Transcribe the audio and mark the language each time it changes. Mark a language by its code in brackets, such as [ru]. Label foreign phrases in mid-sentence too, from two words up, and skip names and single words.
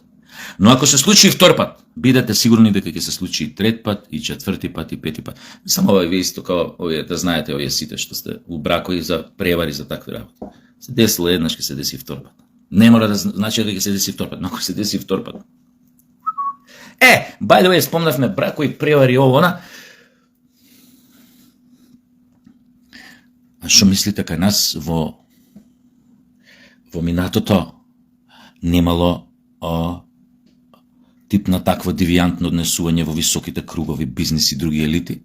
[mk] Но ако се случи и втор пат, бидете сигурни дека ќе се случи и трет пат, и четврти пат, и пети пат. Само овој вие исто као овие, да знаете, овие сите што сте у бракови за превари, за такви работи. Се десило еднаш, ќе се деси и втор пат. Не мора да значи дека ќе се деси втор пат, но ако се деси втор пат. [en] By the way, [mk] спомнавме бракови, превари, она. А што мислите кај нас во минатото немало тип на такво девијантно однесување во високите кругови, бизнес и други елити?